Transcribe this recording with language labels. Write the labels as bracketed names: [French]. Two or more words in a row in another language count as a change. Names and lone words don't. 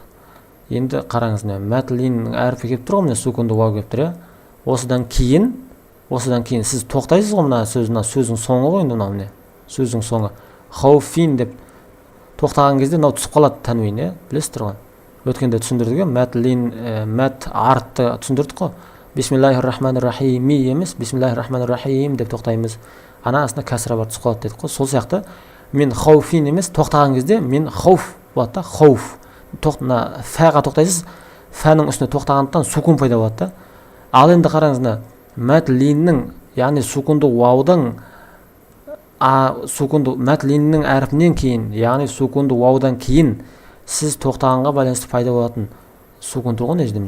[Kazakh] Енді қараңыз, мәт линнің әріпі келіп тұр ғой, сукунды вау келіп тұр. Осыдан кейін сіз тоқтайсыз ғой, мына сөздің соңы ғой, мына сөздің соңы. Хауфин деп тоқтаған кезде мынау түсіп қалады, танвин, білесіздер ғой. Өткенде түсіндірдік, мәт артты түсіндірдік қой. [Arabic] بسم الله الرحمن الرحيم [Kazakh] емес, [Arabic] بسم الله الرحمن الرحيم [Kazakh] деп тоқтаймыз. Ана астына кәсіра бар түсіп қалады дедік қой. Сол сияқты мен хауфин емес, тоқтаған кезде мен хауф болады да, хауф. Мына фәға тоқтайсыз, фәнің үстіне тоқтағандықтан сукун пайда болады да. Ал енді қараңыз, мәт линнің, яғни сукунды ваудың мәт линнің әріпінен кейін, яғни сукунды ваудан кейін сіз тоқтағанға байланысты пайда болатын сукун тұр ғой, міне.